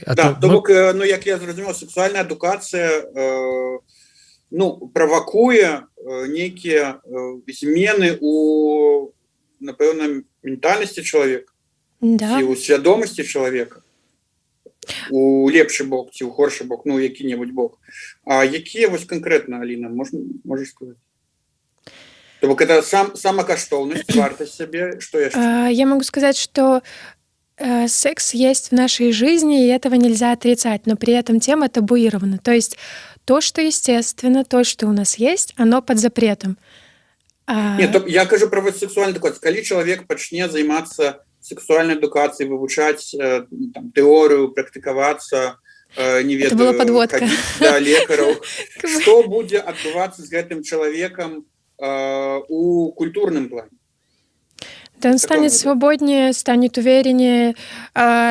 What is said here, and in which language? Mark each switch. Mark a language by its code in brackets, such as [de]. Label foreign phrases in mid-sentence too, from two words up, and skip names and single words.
[be] Да, то бок, ну, як я зразумеў, сексуальная адукацыя ну, правакуе нейкія змены у, напэўна, ментальнасці чалавека, да. Ці ў свядомасці чалавека, у лепшы бок ці ў горшы бок, ну, які-небудзь бок. А якія вось канкрэтна, Аліна, можаш сказаць? То бок, это самакаштоўнасць, вартасць сябе, што яшчэ? [ru] Я могу сказать, что секс есть в нашей жизни, и этого нельзя отрицать, но при этом тема табуирована. То есть то, что естественно, то, что у нас есть, оно под запретом. Нет, я кажу про сексуальную адукацию. [be] Калі чалавек пачне займацца сексуальнай адукацыяй, вывучаць там, тэорыю, практыкавацца, не ведаю, [ru] это была подводка. [be] Да лекараў, што будзе адбывацца з гэтым чалавекам у культурным плане? [ru] Да, он станет свободнее, станет увереннее, разрешит полагаться на себя,